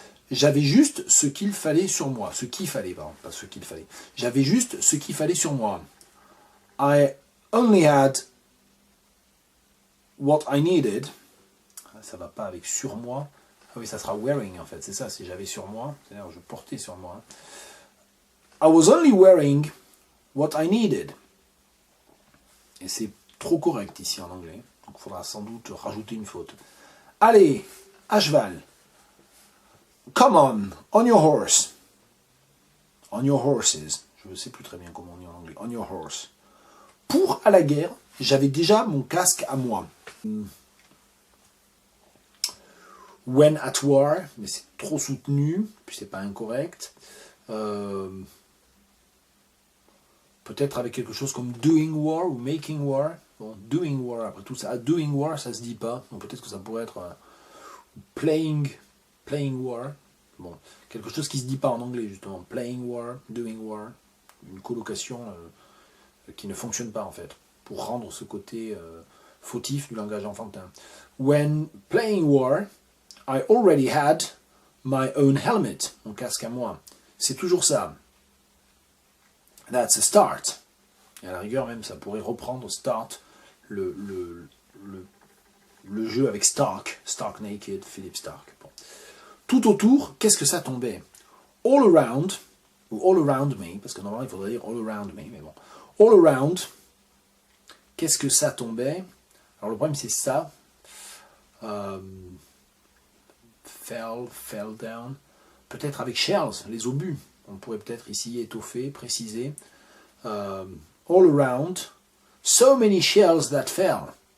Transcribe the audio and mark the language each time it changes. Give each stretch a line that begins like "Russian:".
French: J'avais juste ce qu'il fallait sur moi. Ce qu'il fallait, pardon, pas ce qu'il fallait. J'avais juste ce qu'il fallait sur moi.
English: I only had what I needed.
French: Ça va pas avec sur moi. Ah oui, ça sera wearing en fait, c'est ça, si j'avais sur moi. C'est-à-dire je portais sur moi.
English: I was only wearing what I needed.
French: Et c'est trop correct ici en anglais. Donc il faudra sans doute rajouter une faute. Allez, à cheval.
English: Come on your horse. On your horses.
French: Je ne sais plus très bien comment on dit en anglais.
English: On your horse.
French: Pour à la guerre, j'avais déjà mon casque à moi.
English: When at war,
French: mais c'est trop soutenu, puis c'est pas incorrect. Peut-être avec quelque chose comme doing war ou making war. Bon, doing war, après tout ça. Doing war, ça se dit pas. Donc peut-être que ça pourrait être playing war. Bon, quelque chose qui se dit pas en anglais, justement. Playing war, doing war. Une colocation qui ne fonctionne pas, en fait, pour rendre ce côté fautif du langage enfantin.
English: When playing war, I already had my own helmet.
French: Mon casque à moi. C'est toujours ça.
English: That's a start.
French: Et à la rigueur même, ça pourrait reprendre start, le jeu avec Stark Naked, Philip Stark. Bon. Tout autour, qu'est-ce que ça tombait? All around ou all around me, parce que normalement il faudrait dire all around me, mais bon. All around, qu'est-ce que ça tombait? Alors le problème c'est ça. Fell down. Peut-être avec shells, les obus. On pourrait peut-être ici étoffer, préciser.
English: All around, so many shells that fell.